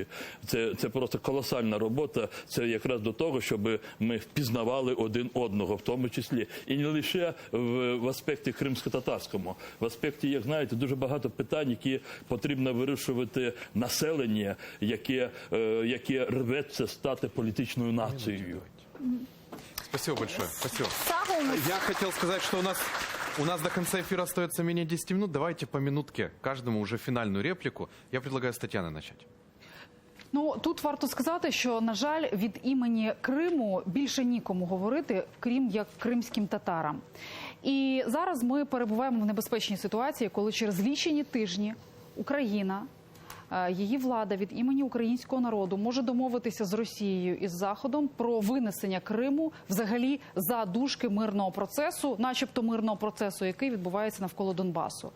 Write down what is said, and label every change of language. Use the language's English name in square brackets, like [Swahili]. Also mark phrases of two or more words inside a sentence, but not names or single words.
[Ukrainian] Це просто колосальна робота, це якраз до того, щоб ми впізнавали один одного, в тому числі. І не лише в аспекті кримсько-татарському. В аспекті, як знаєте, дуже багато питань, які потрібно вирішувати населення, яке рветься стати політичною нацією. [Russian] Спасибо большое. Спасибо. [Crimean Tatar] Сагунус. [Russian] Я хотел сказать, что у нас до конца эфира остается менее 10 минут. Давайте по минутке каждому уже финальную реплику. Я предлагаю с Татьяны начать. [Ukrainian] Ну, тут варто сказати, що, на жаль, від імені Криму більше нікому говорити, крім як кримським татарам. І зараз ми перебуваємо в небезпечній ситуації, коли через лічені тижні Україна, її влада від імені українського народу може домовитися з Росією і з Заходом про винесення Криму взагалі за дужки мирного процесу, начебто мирного процесу, який відбувається навколо Донбасу.